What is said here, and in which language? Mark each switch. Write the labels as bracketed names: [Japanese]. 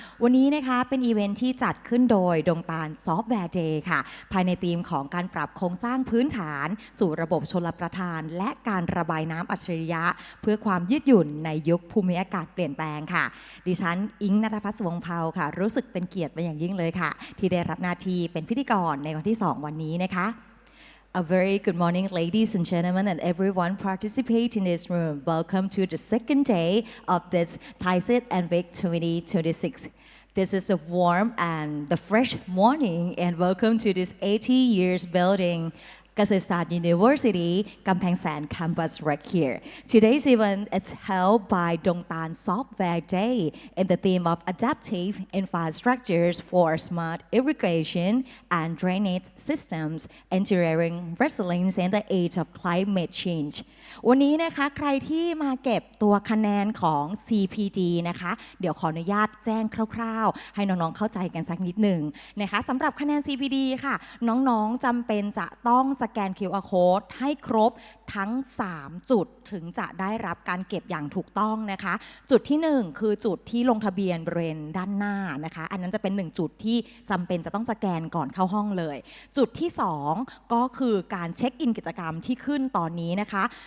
[Thai] วันนี้นะคะเป็นอีเวนท์ที่จัดขึ้นโดยดงตาลซอฟต์แวร์เดย์ค่ะภายในธีมของการปรับโครงสร้างพื้นฐานสู่ระบบชลประทานและการระบายน้ำอัจฉริยะเพื่อความยืดหยุ่นในยุคภูมิอากาศเปลี่ยนแปลงค่ะดิฉันอิงค์ ณัฐภัส วงศ์เภาค่ะรู้สึกเป็นเกียรติเป็นอย่างยิ่งเลยค่ะที่ได้รับหน้าที่เป็นพิธีกรในวันที่2วันนี้นะคะ [English] A very good morning, ladies and gentlemen, and everyone participating in this room. Welcome to the second day of this Thaicid-Nwiks 2026. This is a warm and the fresh morning, and welcome to this 80 years building. Thaicid University, Kamphaeng San campus right here. Today's event is held by Dong Tan Software Day in the theme of adaptive infrastructures for smart irrigation and drainage systems, engineering resilience in the age of climate change. [Thai] วันนี้นะคะใครที่มาเก็บตัวคะแนนของ CPD นะคะเดี๋ยวขออนุญาตแจ้งคร่าวๆให้น้องๆเข้าใจกันสักนิดหนึ่งนะคะสำหรับคะแนน CPD ค่ะน้องๆจำเป็นจะต้องสแกน QR Code ให้ครบทั้ง3จุดถึงจะได้รับการเก็บอย่างถูกต้องนะคะจุดที่1คือจุดที่ลงทะเบียนบริเวณด้านหน้านะคะอันนั้นจะเป็น1จุดที่จำเป็นจะต้องสแกนก่อนเข้าห้องเลยจุดที่2ก็คือการเช็คอินกิจกรรมที่ขึ้นตอนนี้นะคะ